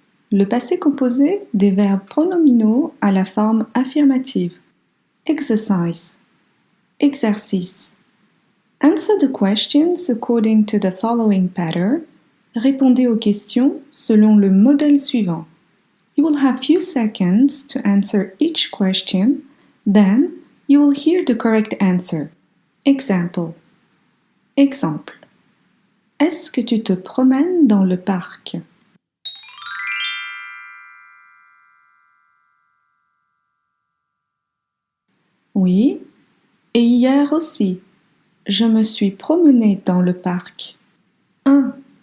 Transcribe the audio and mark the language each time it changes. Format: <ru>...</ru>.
<fr>Le passé composé des verbes pronominaux à la forme affirmative.</fr> <en>Exercise. Exercice. Answer the questions according to the following pattern.</en> <fr>Répondez aux questions selon le modèle suivant.</fr> <en>You will have few seconds to answer each question, then you will hear the correct answer. Example. Exemple.</en> <fr>Est-ce que tu te promènes dans le parc? Oui, et hier aussi, je me suis promenée dans le parc. 1.</fr>